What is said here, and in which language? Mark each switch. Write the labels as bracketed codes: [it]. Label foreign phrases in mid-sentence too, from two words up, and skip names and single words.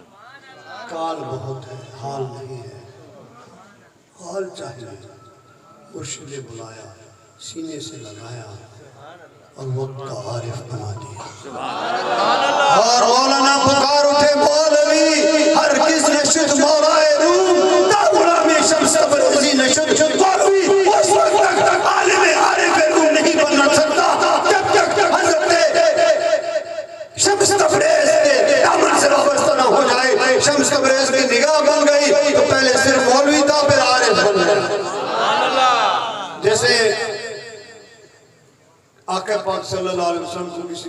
[ur] کال بہت ہے حال نہیں ہے حال چاہیے مرشد نے بلایا سینے سے لگایا اور وقت کا عارف بنا دیا اور مولانا پکار اٹھے [fa] مولوی ہر کس نشد مولائے روم تا غلامی شمس تبریزی نشد [ur] مولوی اس وقت تک عالم عارف روم نہیں بننا سکتا جب تک حضرت شمس تبریز کے دامن سے وابستہ نہ ہو جائے شمس تبریز کی نگاہ بن گئی تو پہلے صرف مولوی تھا پھر عارف بن گیا جیسے آقا پاک صلی اللہ علیہ وسلم کو کسی نے